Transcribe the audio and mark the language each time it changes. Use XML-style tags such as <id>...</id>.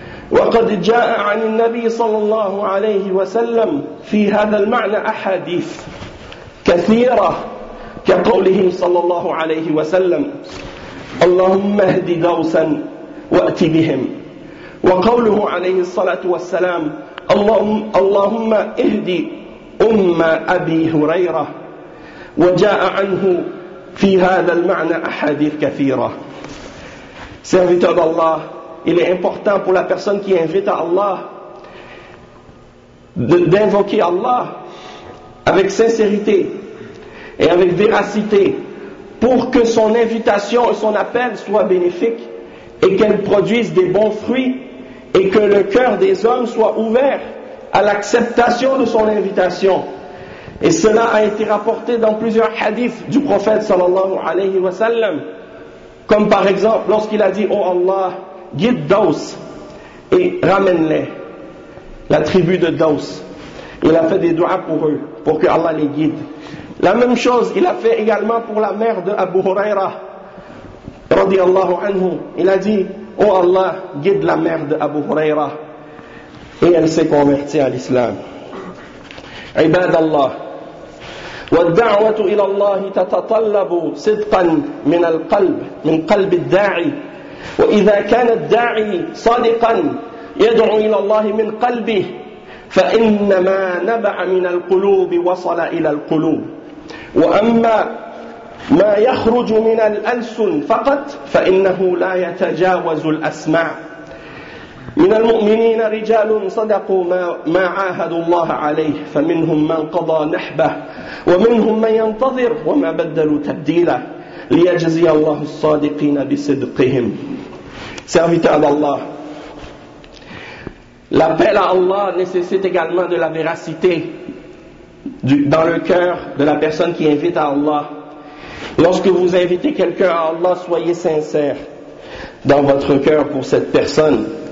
<ar>وقد جاء عن النبي صلى الله عليه وسلم في هذا المعنى أحاديث كثيرة، كقوله صلى الله عليه وسلم: اللهم اهد دوسا وأت بهم، وقوله عليه الصلاة والسلام: اللهم اهد أم أبي هريرة. وجاء عنه في هذا المعنى أحاديث كثيرة.</ar> <fr>Serviteur d'Allah, il est important pour la personne qui invite à Allah d'invoquer Allah avec sincérité et avec véracité pour que son invitation et son appel soient bénéfiques et qu'elles produisent des bons fruits et que le cœur des hommes soit ouvert à l'acceptation de son invitation. Et cela a été rapporté dans plusieurs hadiths du prophète sallallahu alayhi wa sallam. Comme par exemple lorsqu'il a dit: « Oh Allah, guide Daous et ramène-les, la tribu de Daous. » Il a fait des doigts pour eux, pour que Allah les guide. La même chose, il a fait également pour la mère de Abu Huraira, radiallahu anhu. Il a dit: « Oh Allah, guide la mère de Abu Huraira. » Et elle s'est convertie à l'islam.</fr> <ar>« Ibad Allah. » والدعوة إلى الله تتطلب صدقا من القلب، من قلب الداعي. وإذا كان الداعي صادقا يدعو إلى الله من قلبه، فإنما نبع من القلوب وصل إلى القلوب. وأما ما يخرج من الألسن فقط فإنه لا يتجاوز الأسماع. من المؤمنين رجال صدقوا ما عاهدوا الله عليه، فمنهم من قضى نحبه ومنهم من ينتظر وما بدلوا تبديله ليجزي الله الصادقين بصدقهم.</ar> <fr>Serviteur d'Allah, l'appel à Allah nécessite également de la véracité dans le cœur de la personne qui invite à Allah. Lorsque vous invitez quelqu'un à Allah, soyez sincère dans votre cœur pour cette personne.</fr>